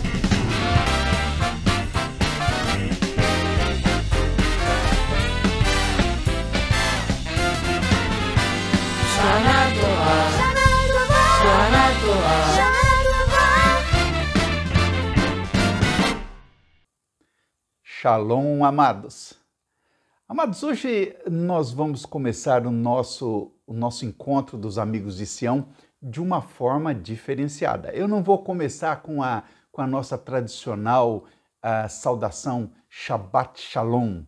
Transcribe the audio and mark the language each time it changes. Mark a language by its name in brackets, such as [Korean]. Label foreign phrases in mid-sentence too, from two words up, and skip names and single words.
[Hebrew] שנה טובה, שנה טובה, שנה טובה, שנה טובה. [Portuguese] Shalom, amados. Amados, hoje nós vamos começar o nosso encontro dos amigos de Sião de uma forma diferenciada. Eu não vou começar com a nossa tradicional saudação Shabbat Shalom.